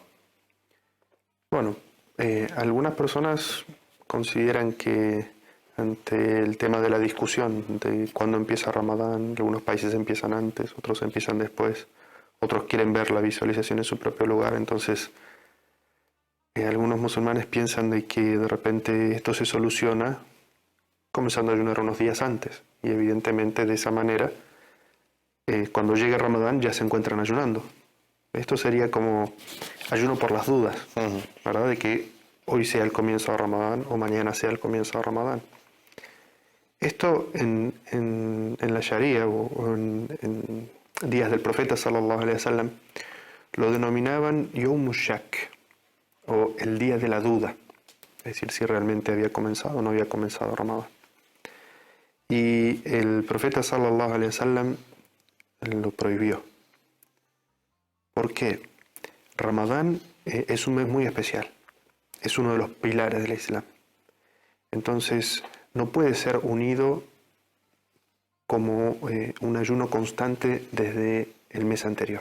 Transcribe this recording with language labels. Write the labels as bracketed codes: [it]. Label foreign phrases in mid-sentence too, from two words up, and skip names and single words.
[es] Bueno, algunas personas consideran que ante el tema de la discusión de cuándo empieza Ramadán, algunos países empiezan antes, otros empiezan después, otros quieren ver la visualización en su propio lugar, entonces algunos musulmanes piensan de que de repente esto se soluciona comenzando a ayunar unos días antes, y evidentemente de esa manera cuando llegue Ramadán ya se encuentran ayunando. Esto sería como ayuno por las dudas, ¿verdad? De que hoy sea el comienzo de Ramadán o mañana sea el comienzo de Ramadán. Esto en la Sharia o en días del profeta [ar] صلى الله عليه وسلم [es] lo denominaban [ar] يوم الشك, [es] o el día de la duda, es decir, si realmente había comenzado o no había comenzado Ramadán. Y el profeta [ar] صلى الله عليه وسلم [es] lo prohibió. ¿Por qué? Ramadán es un mes muy especial, es uno de los pilares del Islam. Entonces, no puede ser unido como un ayuno constante desde el mes anterior.